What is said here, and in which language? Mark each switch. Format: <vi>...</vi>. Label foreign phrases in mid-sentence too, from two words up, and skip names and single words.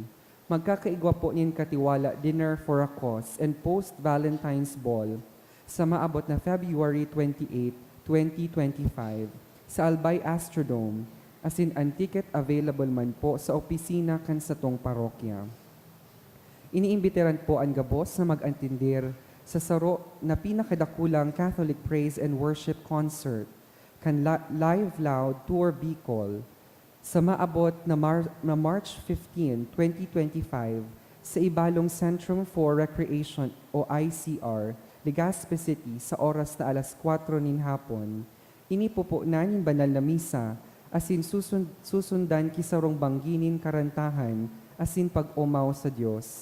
<bik>Magkakaigwa po nin Katiwala Dinner for a Cause and Post-Valentine's Ball sa maabot na February 28, 2025 sa Albay Astrodome, asin ang</bik> <en>ticket available</en> <bik>man po sa opisina kan satong parokya. Iniimbitaran po ang gabos na mag-antindir sa saro na pinakadakulang Catholic Praise and Worship Concert kan Live Loud Tour Bicol sa maabot na March 15, 2025 sa Ibalong Centrum for Recreation o ICR, Legazpi City sa oras na alas 4 nin hapon. Inipupo na nin banal na misa asin susundan kisarong bangginin karantahan asin pag-umaw sa Diyos.</bik>